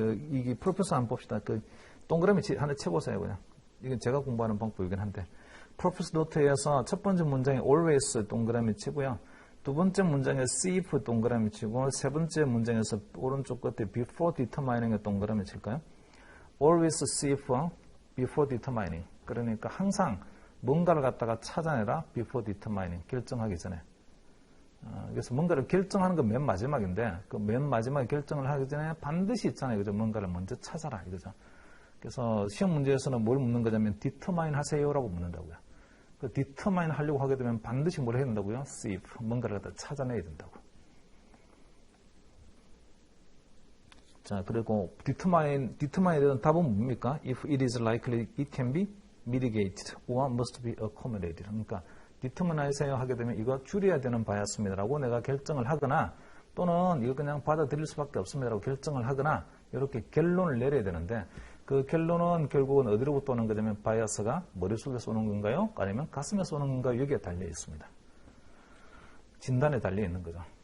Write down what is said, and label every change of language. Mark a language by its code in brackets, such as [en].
[ko] 이게 프로페서 한번 봅시다. 동그라미 하나 쳐보세요, 그냥. 이건 제가 공부하는 방법이긴 한데. 프로페서 노트에서 첫 번째 문장에 always 동그라미 치고요. 두 번째 문장에 [en] see if [ko] 동그라미 치고, 세 번째 문장에서 오른쪽 끝에 [en] before determining [ko] 에 동그라미 칠까요? [en] always see if before determining. [ko] 그러니까 항상 뭔가를 갖다가 찾아내라 [en] before determining. [ko] 결정하기 전에. 그래서 뭔가를 결정하는 건 맨 마지막인데, 그 맨 마지막에 결정을 하기 전에 반드시 있잖아요. 그죠? 뭔가를 먼저 찾아라. 이거죠. 그래서 시험 문제에서는 뭘 묻는 거냐면 determine 하세요라고 묻는다고요. 그 determine 하려고 하게 되면 반드시 뭘 해야 된다고요? [en] see if. [ko] 뭔가를 갖다 찾아내야 된다고. 자, 그리고 determine에 대한 답은 뭡니까? [en] If it is likely it can be mitigated or must be accommodated. [ko] 그러니까 determine 하세요 하게 되면 이거 줄여야 되는 바이어스입니다라고 내가 결정을 하거나 또는 이거 그냥 받아들일 수밖에 없습니다라고 결정을 하거나 이렇게 결론을 내려야 되는데 그 결론은 결국은 어디로부터 오는 거냐면 바이어스가 머릿속에서 오는 건가요? 아니면 가슴에서 오는 건가요? 여기에 달려 있습니다. 진단에 달려 있는 거죠.